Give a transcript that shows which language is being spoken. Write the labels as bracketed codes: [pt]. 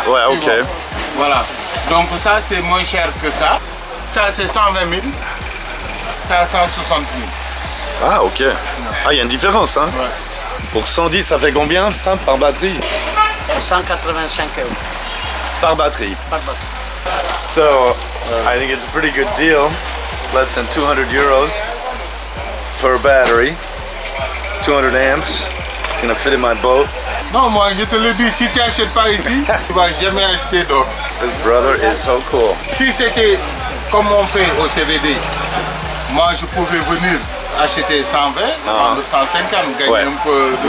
[fr] Ouais, ok. Suivante. Voilà. Donc ça, c'est moins cher que ça. Ça, c'est 120 000. Ça, 160 000. Ah, ok. Ah, il y a une différence, hein? Ouais. Pour 110, ça fait combien, ça, par batterie? 185 euros Par batterie. par bateau. [en] So, I think it's a pretty good deal. Less than 200 euros per battery. 200 amps. It's gonna fit in my boat. [fr] Non, moi, je te le dis, si tu n'achètes pas ici, tu ne vas jamais acheter d'autres. [en] This brother is so cool. [fr] Si c'était comme on fait au CVD, moi, je pouvais venir acheter 120, vendre 150, gagner un peu de...